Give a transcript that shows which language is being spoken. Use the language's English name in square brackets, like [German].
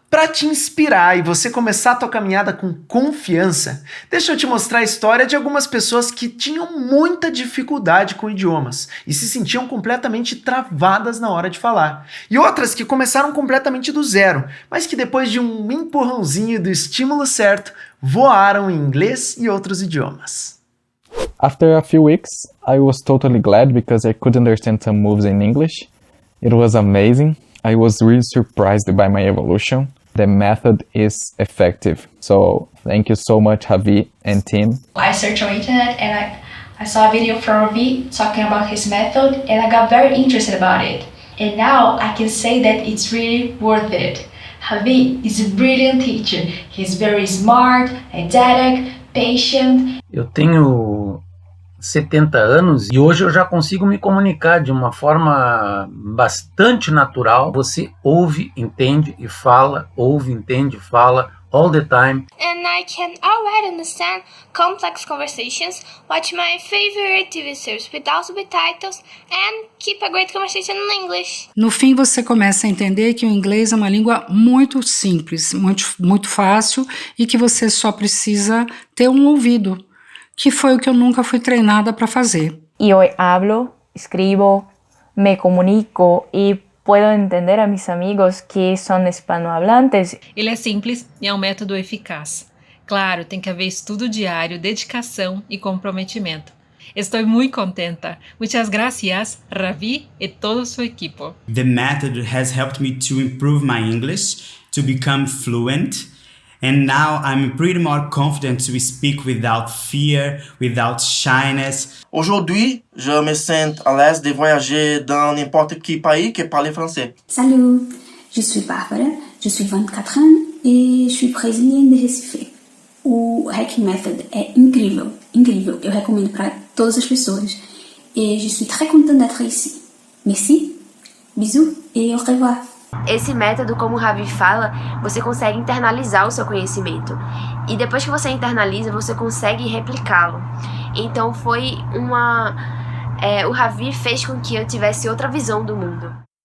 [Portuguese] Para te inspirar e você começar a tua caminhada com confiança, deixa eu te mostrar a história de algumas pessoas que tinham muita dificuldade com idiomas e se sentiam completamente travadas na hora de falar. E outras que começaram completamente do zero, mas que depois de um empurrãozinho do estímulo certo, voaram em inglês e outros idiomas. [English] After a few weeks, I was totally glad because I could understand some moves in English. It was amazing. I was really surprised by my evolution. The method is effective. So thank you so much, Javi and team. I searched on internet and I saw a video from Ravi talking about his method and I got very interested about it. And now I can say that it's really worth it. Javi is a brilliant teacher. He's very smart, didactic, patient. [Portuguese] Eu tenho 70 anos e hoje eu já consigo me comunicar de uma forma bastante natural. Você ouve, entende e fala, ouve, entende e fala [English] all the time. [Portuguese] And I can already understand complex conversations, watch my favorite TV series without subtitles and keep a great conversation in English. No fim, você começa a entender que o inglês é uma língua muito simples, muito fácil e que você só precisa ter um ouvido, que foi o que eu nunca fui treinada para fazer. [Spanish] Eu hablo, escribo, me comunico e puedo entender a mis amigos [Portuguese] que são [Spanish] hispanohablantes. [Portuguese] Ele é simples e é um método eficaz. Claro, tem que haver estudo diário, dedicação e comprometimento. Estou muito contenta. [Spanish] Muchas gracias, Ravi e todo su equipo. [English] The method has helped me to improve my English, to become fluent. And now I'm pretty more confident to speak without fear, without shyness. [French] Aujourd'hui, je me sens à l'aise de voyager dans n'importe quel pays qui parle français. Salut, je suis Bárbara, je suis 24 ans et je suis brésilienne de Recife. [Portuguese] O Hacking Method é incrível, incrível. Eu recomendo para todas as pessoas. [French] Et je suis très contente d'être ici. Merci, bisous et au revoir. [Portuguese] Esse método, como o Javi fala, você consegue internalizar o seu conhecimento. E depois que você internaliza, você consegue replicá-lo. Então o Javi fez com que eu tivesse outra visão do mundo.